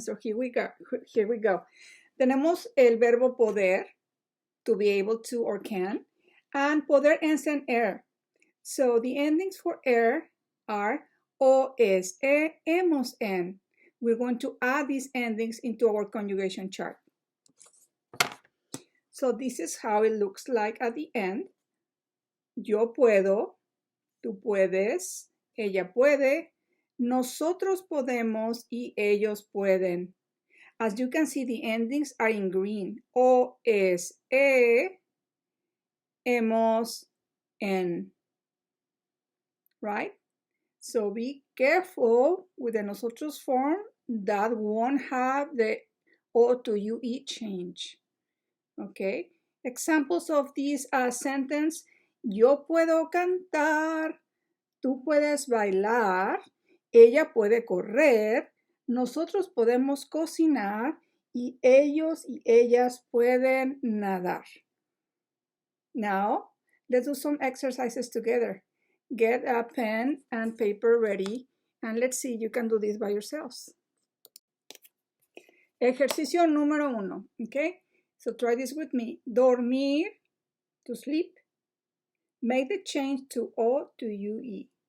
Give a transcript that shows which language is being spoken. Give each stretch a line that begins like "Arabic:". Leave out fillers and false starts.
English: So here we go.
Spanish: Tenemos el verbo poder,
English: to be able to or can, and poder ends in er. So the endings for er are o, es, e, hemos, en. We're going to add these endings into our conjugation chart. So this is how it looks like at the end.
Spanish: Yo puedo, tú puedes, ella puede, nosotros podemos, y ellos pueden.
English: As you can see, the endings are in green. O, es, e, hemos, en. Right? So be careful with the nosotros form. That won't have the O to UE change. Okay? Examples of this sentence.
Spanish: Yo puedo cantar, tú puedes bailar, ella puede correr, nosotros podemos cocinar y ellos y ellas pueden nadar.
English: Now, let's do some exercises together. Get a pen and paper ready, and let's see if you can do this by yourselves.
Spanish: Ejercicio número 1,
English: okay? So try this with me. Dormir, to sleep. Make the change to O to UE.